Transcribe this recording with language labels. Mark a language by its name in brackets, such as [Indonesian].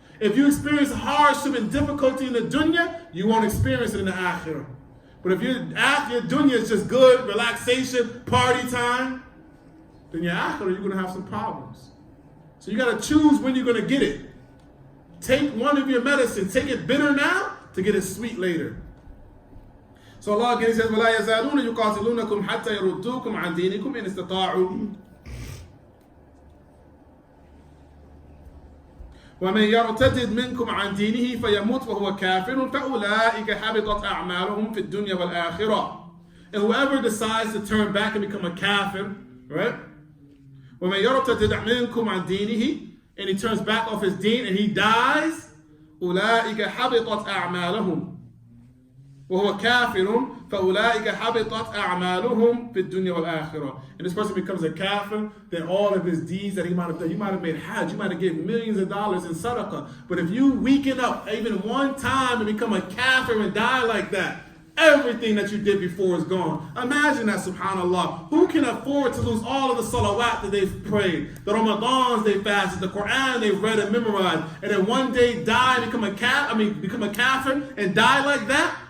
[English] If you experience hardship and difficulty in the dunya, you won't experience it in the akhirah. But if your dunya is just good, relaxation, party time, then your akhirah, you're going to have some problems. So you got to choose when you're going to get it. Take one of your medicines. Take it bitter now to get it sweet later. So Allah again says, [Arabic] وَلَا يَزَالُونَ يُقَاتِلُونَكُمْ حَتَّى يَرُدُّوكُمْ عَنْ دِينِكُمْ إِنِ اسْتَطَاعُوا وَمَنْ يَرْتَدِدْ مِنْكُمْ عَنْ دِينِهِ فَيَمُتْ وَهُوَ كَافِرٌ فَأُولَٰئِكَ حَبِطَتْ أَعْمَالُهُمْ فِي الدُّنْيَا وَالْآخِرَةِ. [English] And whoever decides to turn back and become a kafir, right? [Arabic] وَمَنْ يَرْتَدِدْ مِنْكُمْ عَنْ دِينِهِ, [English] and he turns back off his deen and he dies, [Arabic] أُولَٰئِكَ حَبِطَتْ أَعْمَالُهُمْ وَهُوَ كَافِرٌ فَأُولَٰئِكَ حَبِطَتْ أَعْمَالُهُمْ فِي الدُّنْيَا وَالْآخِرَةِ. [English] And this person becomes a kafir, then all of his deeds that he might have done, you might have made hajj, you might have given millions of dollars in sadaqah, but if you weaken up even one time and become a kafir and die like that, everything that you did before is gone. Imagine that, subhanAllah. Who can afford to lose all of the salawat that they've prayed, the Ramadans they fasted, the Quran they've read and memorized, and then one day die and become a kafir and die like that?